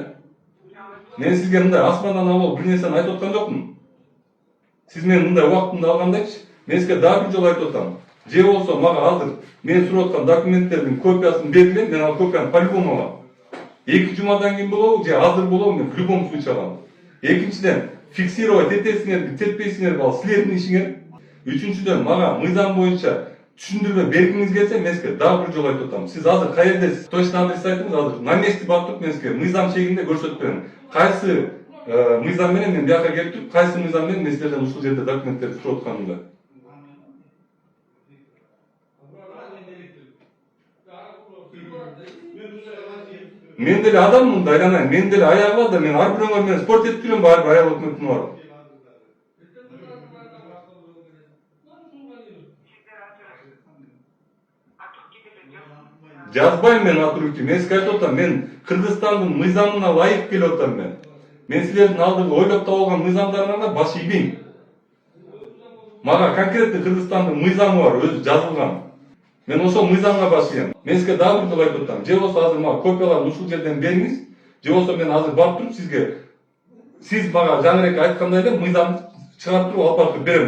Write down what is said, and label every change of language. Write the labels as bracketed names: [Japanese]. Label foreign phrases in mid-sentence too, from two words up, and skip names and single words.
[Kyrgyz] Мен сизге мындай асмандан алып бир нерсени айтып аткан жокмун. Сиз менин мындай убактымды алгандачы, мен сизге дагы бир жолу айтып атам. Же болсо мага азыр мен сурап аткан документтердин копиясын бергиле, мен ал копияны по-любому алам. 2 жумадан кийин болобу, же азыр болобу, мен [Russian] в любом случае [Kyrgyz] алам. Экинчиден, фиксировать этесиңерби, тетпейсиңерби, ал силердин ишиңер. Үчүнчүдөн, мага мыйзам боюнча түшүндүрмө бергиңиз келсе, мен сизге дагы бир жолу айтып атам. Сиз азыр каердесиз? Точно адрес айтыңыз, азыр [Russian] на месте [Kyrgyz] барып туруп мен сизге мыйзам чегинде көрсөтүп берем. Кайсы мыйзам менен мен бияка келип туруп, кайсы мыйзам менен мен силерден ушул жерде документтерди сурап атканымда. Мен деле адаммын да, айланайын. Мен деле аягы бар да, мен ар бирөөңөр менен спорт этип жүрөм, ар бир айыл өкмөтүнө барып. Жазбайм мен [Russian] от руки. [Kyrgyz] Мен сизге айтып атам, мен Кыргызстандын мыйзамына ылайык келип атам мен. Мен силердин алдыга ойлоп таап алган мыйзамдарыңарга баш ийбейм. Мага конкретный Кыргызстандын мыйзамы бар, өзү жазылган. Мен ошол мыйзамга баш ийем. Мен сизге дагы бир жолу айтып атам. Же болсо азыр мага копияларын ушул жерден бериңиз, же болсо мен азыр барып туруп сизге сиз мага жаңы эле айткандай эле мыйзамды чыгарып туруп алып барып берем.